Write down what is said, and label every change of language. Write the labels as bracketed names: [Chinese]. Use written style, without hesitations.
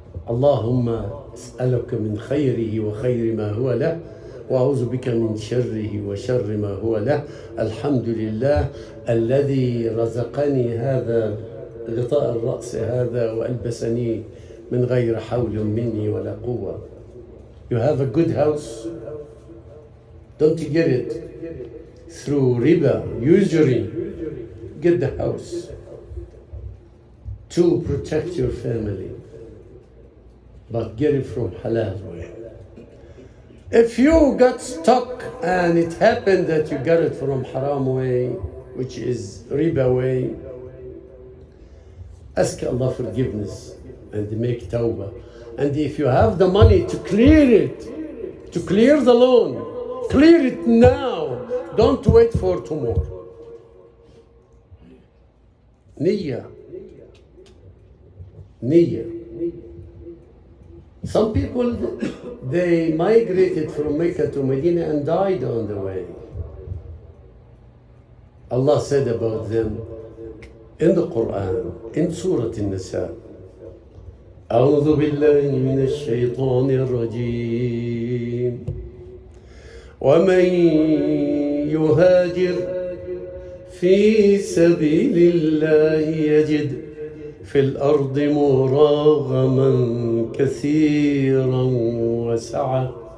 [Arabic] اللهم أسألك من خيره وخير ما هو له وأعوذ بك من شره وشر ما هو له الحمد لله الذي رزقني هذا غطاء الرأس هذا وألبسني من غير حول مني ولا قوة. [English] You have a good house, don't get it through riba, usury. Get the house to protect your family, but get it from halal way. If you got stuck and it happened that you got it from haram way, which is riba way, ask Allah forgiveness and make tawbah. And if you have the money to clear it, to clear the loan, clear it now. Don't wait for tomorrow. Niyyah. Niyyah. Some people, they migrated from Mecca to Medina and died on the way. Allah said about them in the Quran, in Surah An-Nisa, [Arabic] أعوذ بالله من الشيطان الرجيم ومن يهاجر في سبيل الله يجد في الأرض مراغما كثيرا وسعة